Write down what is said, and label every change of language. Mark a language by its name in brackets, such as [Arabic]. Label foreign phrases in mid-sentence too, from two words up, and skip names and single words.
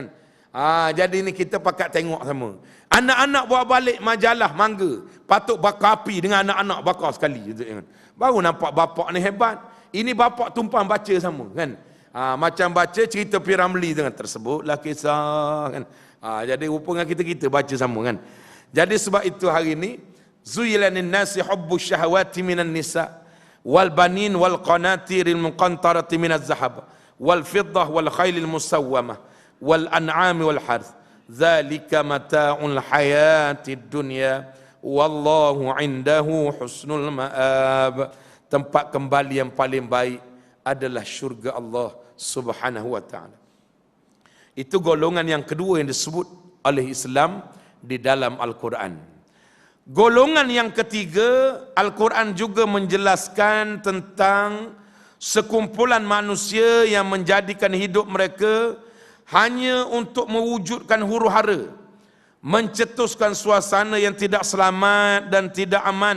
[Malay] Jadi ni kita pakat tengok sama. Anak-anak bawa balik majalah Mangga, patut bakar api dengan anak-anak, bakar sekali kan. Baru nampak bapak ni hebat. Ini bapak tumpang baca sama kan. Macam baca cerita P. Ramlee dengan tersebutlah kisah kan. Jadi rupa dengan kita baca sama kan. Jadi sebab itu hari ini [Arabic] زين للناس حب الشهوات من النساء والبنين والقناطير المقنطرة من الذهب والفضة والخيل المسومة والأنعام والحرث. ذلك متاع الحياة الدنيا والله عنده حسن المآب. [Malay] Tempat kembali yang paling baik adalah syurga Allah [Arabic] سبحانه وتعالى. [Malay] Itu golongan yang kedua yang disebut oleh Islam di dalam Al-Quran. Golongan yang ketiga, Al-Quran juga menjelaskan tentang sekumpulan manusia yang menjadikan hidup mereka hanya untuk mewujudkan huru-hara, mencetuskan suasana yang tidak selamat dan tidak aman.